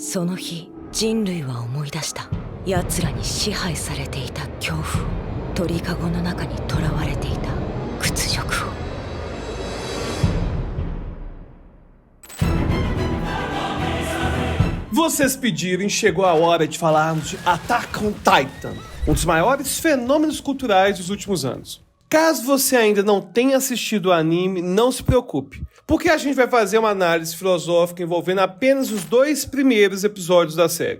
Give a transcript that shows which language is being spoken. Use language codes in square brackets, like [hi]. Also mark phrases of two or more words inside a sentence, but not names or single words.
[ja] その日、人類は思い出した。奴らに支配されていた恐怖を、鳥かごの中に囚われていた屈辱を。 [pt] Vocês pediram e chegou a hora de falarmos de Attack on Titan, um dos maiores fenômenos culturais dos últimos anos. Caso você ainda não tenha assistido o anime, não se preocupe, porque a gente vai fazer uma análise filosófica envolvendo apenas os 2 primeiros episódios da série.